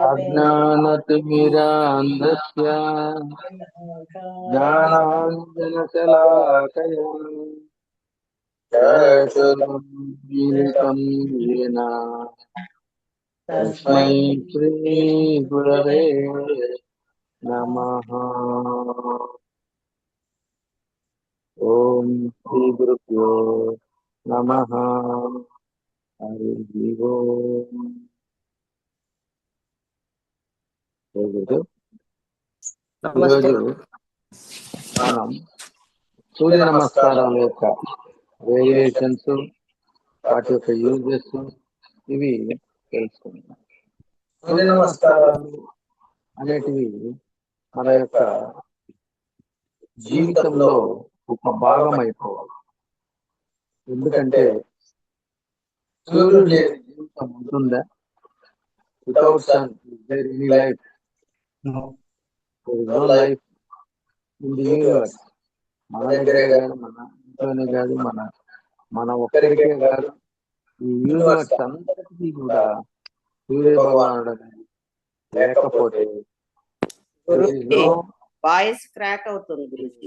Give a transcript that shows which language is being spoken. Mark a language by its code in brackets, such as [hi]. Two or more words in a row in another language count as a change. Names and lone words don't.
[sa] अज्ञानतिमिरान्धस्य ज्ञानाञ्जनशलाकया चक्षुरुन्मीलितं येन तस्मै श्रीगुरवे नमः। ओम श्री गुरुभ्यो नमः। हरि ओम। [te] ఈరోజు మనం సూర్య నమస్కారాల యొక్క వేరియేషన్స్, వాటి యొక్క యూజెస్ ఇవి తెలుసుకుందాం. సూర్య నమస్కారాలు అనేటివి మన యొక్క జీవితంలో ఒక భాగం అయిపోవాలి. ఎందుకంటే సూర్యుడు లేని జీవితం ఉంటుందా? [en] Without sun there any life? No, there is no life in the universe. [te] మన దగ్గరే కాదు, మన ఇంట్లోనే కాదు, మన ఒక్కరికే కాదు, ఈ యూనివర్స్ అందరికీ కూడా సూర్య భగవానుడు అనేది లేకపోతే గురుజీ [en] voice crack [te] అవుతుంది గురుజీ.